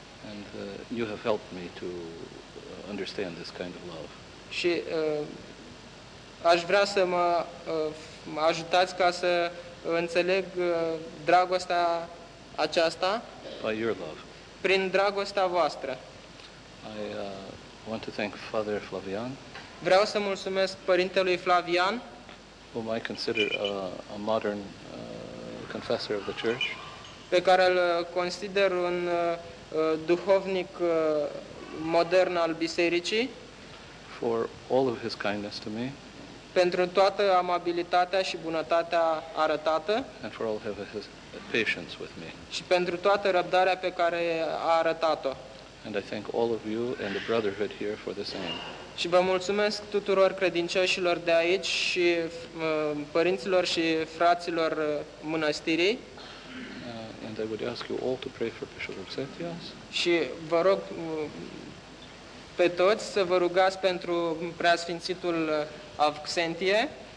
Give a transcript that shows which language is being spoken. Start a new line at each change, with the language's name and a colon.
English: And you have helped me to understand this kind of love.
Romanian: Și aș vrea să mă ajutați ca să înțeleg dragostea aceasta.
English: By your love.
Romanian: Prin dragostea voastră.
English: I want to thank Father Flavian.
Romanian: Vreau să mulțumesc părintelui Flavian.
English: Whom I consider a modern confessor of the church.
Romanian: pe care îl consider un duhovnic modern al bisericii.
English: For all of his kindness to me.
Romanian: Pentru toată amabilitatea și bunătatea arătată.
English: And for all of his patience with me.
Romanian: Și pentru toată răbdarea pe care a arătat-o.
English: And I thank all of you and the brotherhood here for the same.
Romanian: Și vă mulțumesc tuturor credincioșilor de aici și părinților și fraților mănăstirii.
English: And I would ask you all to pray for Bishop Auxentius.
Romanian: Și vă rog pe toți să vă rugați pentru preasfințitul Auxentie.